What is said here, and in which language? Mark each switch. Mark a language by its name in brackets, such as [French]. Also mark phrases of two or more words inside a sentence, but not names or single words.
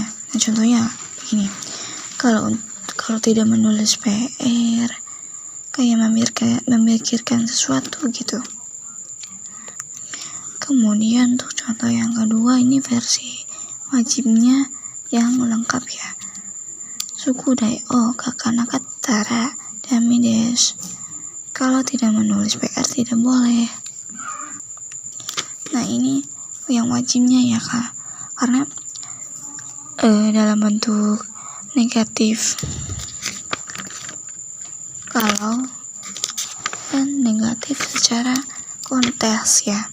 [Indonesian] Nah, contohnya begini. Kalau tidak menulis PR, kayak memikirkan sesuatu gitu. Kemudian untuk contoh yang kedua ini versi wajibnya yang lengkap ya. [Japanese] 宿題を書かなかったらだめです. [Indonesian] Kalau tidak menulis PR tidak boleh. Nah, ini yang wajibnya ya Kak. Karena dalam bentuk negatif kalau dan negatif secara konteks ya.